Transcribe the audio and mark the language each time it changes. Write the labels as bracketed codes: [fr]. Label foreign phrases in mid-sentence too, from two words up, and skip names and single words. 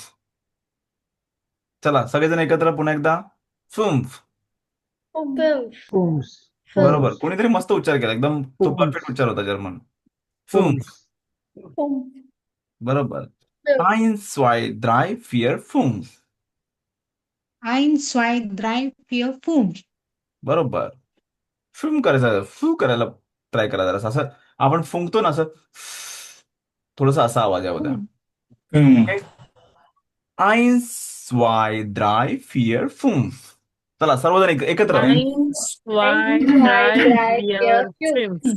[mr] चला सगळेजण एकत्र पुन्हा एकदा. [de] फुंफ. Fünf, फुम्स [mr] बरोबर, कोणीतरी मस्त उच्चार केला एकदम. तो [de] फुंफ. [mr] परफेक्ट उच्चार होता जर्मन. [de] फुंफ. बरोबर. fünf. Eins zwei drei vier fünf. Ein, zwei, drei, vier, fünf. [mr] बरोबर. फुम करायचं, फू करायला ट्राय करा जरा. असं आपण फुंकतो ना, असं थोडासा असा आवाज यावा द्या. ओके. [de] Eins zwei drei vier fünf. [mr] चला सर्वजण एकत्र. [de] Eins, zwei, drei, drei, vier, vier, fünf.